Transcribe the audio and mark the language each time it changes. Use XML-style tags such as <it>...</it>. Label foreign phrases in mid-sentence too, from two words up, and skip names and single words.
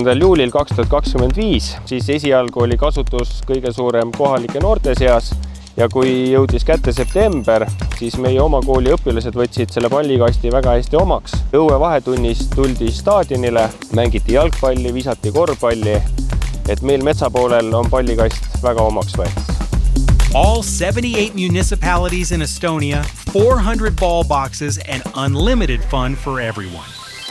<et>juulil 2025, siis esialgu oli kasutus kõige suurem kohalike noorte seas ja kui jõudis kätte september, siis meie oma kooli õpilased võtsid selle pallikasti väga hästi omaks. Õue vahetunnis tuldi staadionile, mängiti jalgpalli, visati korvpalli, et meil metsapoolel on pallikast väga omaks võetud.</et> <en>All 78 municipalities in Estonia, 400 ball boxes, and unlimited fun for everyone.</en>